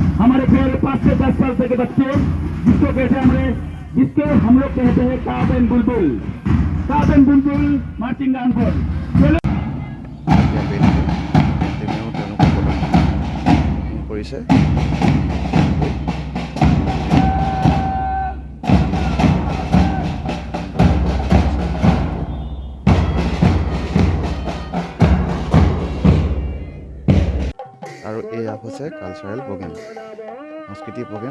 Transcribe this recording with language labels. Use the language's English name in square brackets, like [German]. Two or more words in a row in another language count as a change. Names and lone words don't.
[Hindi] हमारे प्यारे 5 से 10 साल के बच्चे जिसको कहते हैं हमारे जिसको हम लोग कहते हैं काब एंड बुलबुल मार्चिंग गान पर चलो [Assamese] এতিয়া বেইনটো টিমেও তেওঁলোকে প্ৰদৰ্শন কৰিছে। আৰু এয়া হৈছে [English] cultural program, [Assamese] সাংস্কৃতিক প্ৰগ্ৰেম।